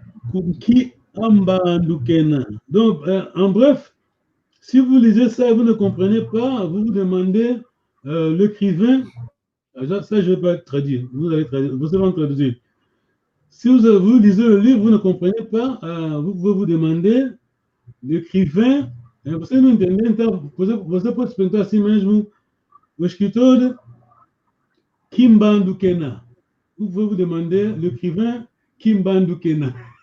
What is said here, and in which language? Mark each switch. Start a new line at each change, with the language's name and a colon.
French: Kuki Ambandukena. Donc, en bref, si vous lisez ça et vous ne comprenez pas, vous vous demandez l'écrivain. Ça, je ne vais pas traduire. Vous allez traduire. Vous allez traduire. Si vous lisez le livre, vous ne comprenez pas, vous pouvez vous demander l'écrivain.
Portuguese: Você não entende, então você pode perguntar assim mesmo, o escritor Kimbandukena.
French: Vous pouvez vous demander l'écrivain Kimbandukena.